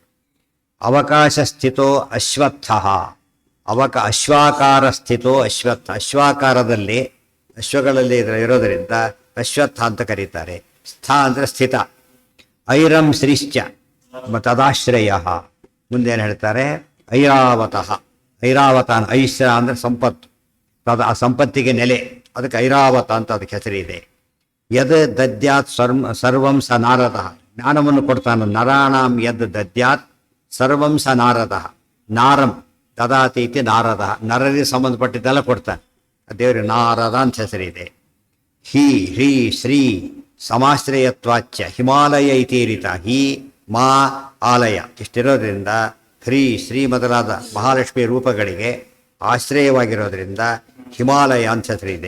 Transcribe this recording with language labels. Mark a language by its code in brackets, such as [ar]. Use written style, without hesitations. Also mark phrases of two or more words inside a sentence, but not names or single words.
[sa] ಅವಕಾಶ ಸ್ಥಿತೋ ಅಶ್ವತ್ಥ, ಅಶ್ವಾಕಾರ ಸ್ಥಿತೋ ಅಶ್ವತ್ಥ, [kn] ಅಶ್ವಾಕಾರದಲ್ಲಿ ಅಶ್ವಗಳಲ್ಲಿ ಇರೋದರಿಂದ ಅಶ್ವತ್ಥ ಅಂತ ಕರೀತಾರೆ. ಸ್ಥ ಅಂದರೆ ಸ್ಥಿತ. [sa] ಐರಂ ಶ್ರೀಶ್ಚ ತದಾಶ್ರಯ. [kn] ಮುಂದೇನು ಹೇಳ್ತಾರೆ? ಐರಾವತಃ, ಐರಾವತ ಐಶ್ರ ಅಂದರೆ ಸಂಪತ್ತು, ಆ ಸಂಪತ್ತಿಗೆ ನೆಲೆ, ಅದಕ್ಕೆ ಐರಾವತ ಅಂತ ಅದಕ್ಕೆ ಹೆಸರಿದೆ. [sa] ಯದ್ ದದ್ಯಾತ್ ಸರ್ವಂ ಸ ನಾರದ, [kn] ಜ್ಞಾನವನ್ನು ಕೊಡ್ತಾನೆ. [sa] ನರಾಣಾಂ ಯದ್ ದದ್ಯಾತ್ ಸರ್ವಂ ಸ ನಾರದ, ನಾರಂ ದದಾತಿ ಇತಿ ನಾರದ, [kn] ನರರಿಗೆ ಸಂಬಂಧಪಟ್ಟಿದ್ದೆಲ್ಲ ಕೊಡ್ತಾನೆ. ದೇವರಿಗೆ ನಾರದ ಅಂತ ಹೆಸರಿದೆ. [sa] ಹಿ ಹ್ರೀ ಶ್ರೀ ಸಮಾಶ್ರಯತ್ವಾಚ್ಯ ಹಿಮಾಲಯ ಇತೀರಿತ. [kn] ಹಿ ಮಾ ಆಲಯ ಇಷ್ಟಿರೋದ್ರಿಂದ ಹ್ರೀ ಶ್ರೀ ಮೊದಲಾದ ಮಹಾಲಕ್ಷ್ಮಿ ರೂಪಗಳಿಗೆ ಆಶ್ರಯವಾಗಿರೋದ್ರಿಂದ ಹಿಮಾಲಯ ಅಂತ ಹೆಸರಿದೆ.